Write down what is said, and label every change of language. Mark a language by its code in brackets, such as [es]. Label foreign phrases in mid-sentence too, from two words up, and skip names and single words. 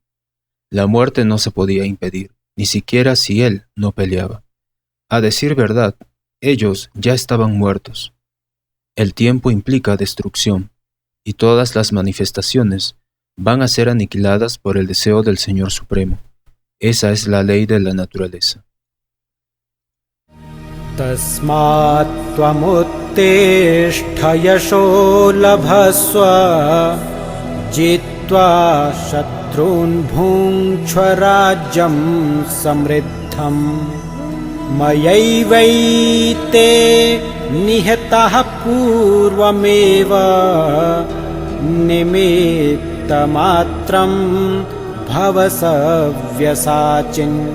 [es] La muerte no se podía impedir, ni siquiera si él no peleaba. A decir verdad, ellos ya estaban muertos. El tiempo implica destrucción, y todas las manifestaciones van a ser aniquiladas por el deseo del Señor Supremo. Esa es la ley de la naturaleza. [sa] तस्मात् त्वमुत्तिष्ठ यशो लभस्व जित्वा शत्रून् भुङ्क्ष्व राज्यं समृद्धम् मयैवैते निहताः पूर्वमेव निमित्तमात्रम् भवसव्यसाचिन्